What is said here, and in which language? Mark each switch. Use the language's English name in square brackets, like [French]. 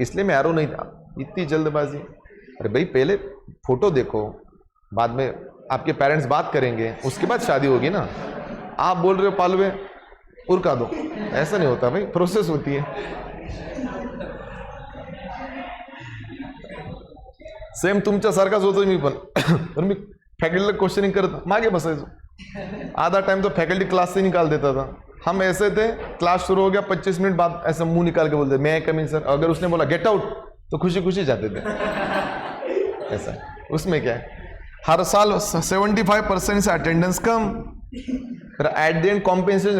[Hindi] इसलिए मैं एरो नहीं था, इतनी जल्दबाजी। अरे भाई पहले फोटो देखो, बाद में आपके पेरेंट्स बात करेंगे, उसके बाद शादी होगी ना। आप बोल रहे हो पालवे उरका दो, ऐसा नहीं होता भाई, प्रोसेस होती है। [Marathi] सेम तुमच्यासारखाच होतो मी पण मी फॅकल्टीला क्वेश्चनिंग करत मागे बसायचो। [Hindi] आधा टाइम तो फैकल्टी क्लास से निकाल देता था। हम ऐसे थे, क्लास शुरू हो गया 25 मिनट बाद ऐसे मुंह निकाल के बोलते मैं कम इन सर। अगर उसने बोला गेट आउट तो खुशी खुशी जाते थे। ऐसा उसमें क्या है, हर साल 75% से अटेंडेंस कम, फिर एट द एंड कॉम्पेंसेशन।